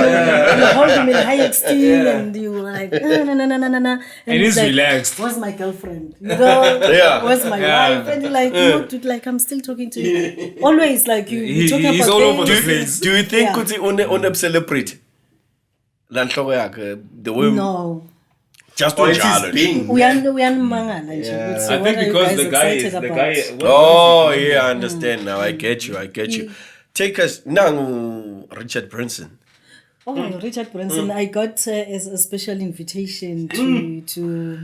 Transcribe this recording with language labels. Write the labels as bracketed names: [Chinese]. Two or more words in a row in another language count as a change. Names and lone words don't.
[English] you hold him in high esteem and you were like no. And he's like, relaxed. Where's my girlfriend? You know, Yeah. where's my wife? And you're like, you know, like I'm still talking to you. Always like you talking he's about all over the things. place. Do you think Yeah. [Swati] kuti une celebrate? La nhloko yakhe, [English] the way No. just Or to it's his being. We are [Swati] mangala nje. [English] Yeah. So I what think are you because guys the guy excited is the about? guy. Oh yeah, I understand now. I get you. Take us now, Richard Branson. Oh, Richard Branson, I got a special invitation to